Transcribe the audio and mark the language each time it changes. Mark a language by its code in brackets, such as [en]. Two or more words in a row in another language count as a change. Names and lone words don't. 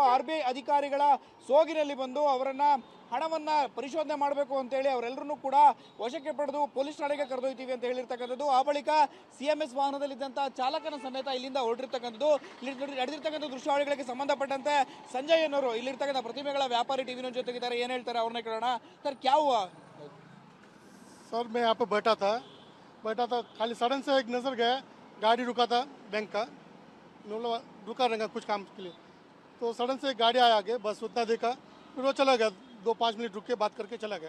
[kn] RBI ಅಧಿಕಾರಿಗಳ ಸೋಗಿನಲ್ಲಿ ಬಂದು ಅವರನ್ನ ಹಣವನ್ನ ಪರಿಶೋಧನೆ ಮಾಡಬೇಕು ಅಂತ ಹೇಳಿ ಅವರೆಲ್ಲರೂ ಕೂಡ ವಶಕ್ಕೆ ಪಡೆದು ಪೊಲೀಸ್ ಠಾಣೆಗೆ ಕರೆದೊಯ್ತೀವಿ ಅಂತ ಹೇಳಿರ್ತಕ್ಕಂಥದ್ದು. ಆ ಬಳಿಕ CMS ವಾಹನದಲ್ಲಿದ್ದಂಥ ಚಾಲಕನ ಸಮೇತ ಇಲ್ಲಿಂದ ಹೊರಟಿರ್ತಕ್ಕಂಥದ್ದು. ಇಲ್ಲಿ ನಡೆದಿರ್ತಕ್ಕಂಥ ದೃಶ್ಯಾವಳಿಗಳಿಗೆ ಸಂಬಂಧಪಟ್ಟಂತೆ ಸಂಜಯ್ ಅನ್ನೋರು ಇಲ್ಲಿರ್ತಕ್ಕಂಥ ಪ್ರತಿಮೆಗಳ ವ್ಯಾಪಾರಿ ಟಿವಿ9 ಜೊತೆಗಿದ್ದಾರೆ. ಏನ್ ಹೇಳ್ತಾರೆ ಅವ್ರನ್ನ ಕೇಳೋಣ. ಸರ್, [hi] क्या हुआ? सर, मैं यहाँ पे बैठा था खाली सडन से एक नजर गया, गाड़ी रुका था बैंक का, मतलब रुका रहेगा कुछ काम के लिए, तो सडन से एक गाड़ी आया आगे, बस उतना देखा, फिर वो चला गया. 2-5 मिनट रुक के बात करके चला गया.